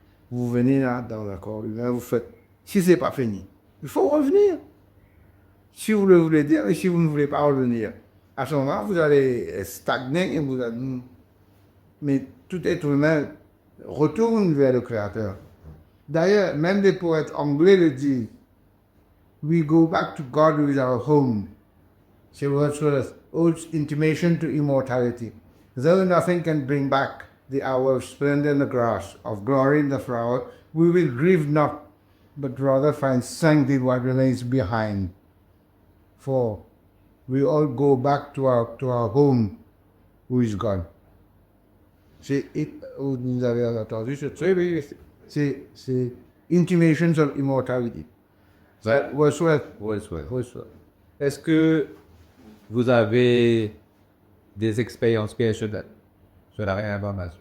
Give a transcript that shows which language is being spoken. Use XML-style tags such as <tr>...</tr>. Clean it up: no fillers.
<fr>Vous venez là dans un corps humain, vous faites. Si ce n'est pas fini, il faut revenir. Si vous le voulez dire et si vous ne voulez pas revenir. À ce moment, vous allez stagner et vous allez. Mais tout être humain retourne vers le Créateur. D'ailleurs, même les poètes anglais le disent.</fr> <en>We go back to God who is our home. C'est Wordsworth's old intimation to immortality. Though nothing can bring back the hour of splendor in the grass, of glory in the flower, we will grieve not, but rather find sanctity what remains behind. For we all go back to our home, who is God.</en> <fr>Vous avez entendu ce truc? Oui. C'est Intimations of Immortality. Wordsworth. Wordsworth. Est-ce que vous avez des expériences personnelles sur la réincarnation?</fr>